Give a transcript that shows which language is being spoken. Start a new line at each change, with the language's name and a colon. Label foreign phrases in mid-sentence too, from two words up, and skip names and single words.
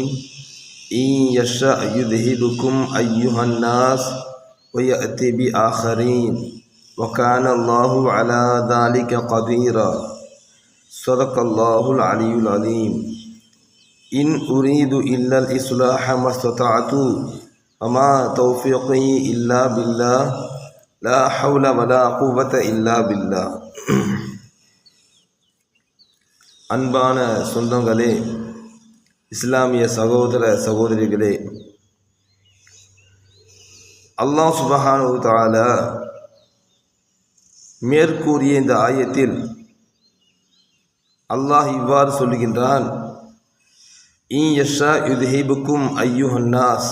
Arabic: إن يشاء يذهبكم أيها الناس ويأتي بآخرين وكان الله على ذلك قديرا. صدق الله العلي العظيم. إن أريد إلا الإصلاح ما استطعت وما توفيقي إلا بالله لا حول ولا قوة إلا بالله.
Tamil: அன்பான சொந்தங்களே, இஸ்லாமிய சகோதர சகோதரிகளே, அல்லாஹ்
Arabic: سبحانه وتعالى
Tamil: மேற்கூறிய இந்த ஆயத்தில் அல்லாஹ் இவ்வாறு சொல்லுகின்றான்:
Arabic: إن يشأ يذهبكم أيها الناس.